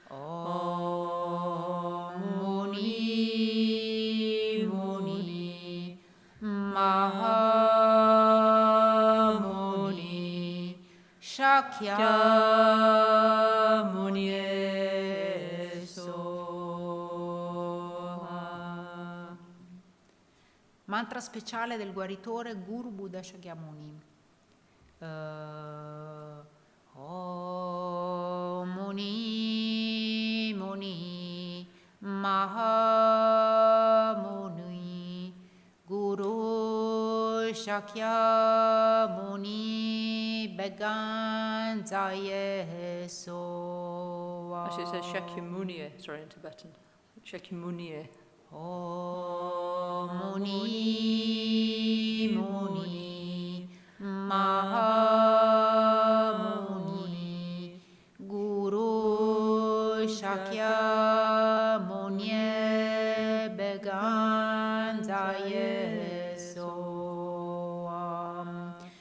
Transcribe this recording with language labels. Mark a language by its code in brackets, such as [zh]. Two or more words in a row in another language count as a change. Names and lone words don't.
[sa] Om Muni Muni Mahamuni Shakyamuni Soha. [it] Mantra speciale del guaritore Guru Buddha Shakyamuni. Om Muni Muni Mahamuni Guru Shakyamuni Beganzaye Soha. [en] Actually, it says Shakyamuni, sorry, in Tibetan. Shakyamuni. [sa] Om Muni Muni Mahamuni Guru Shakyamuni Beganzaye Soha.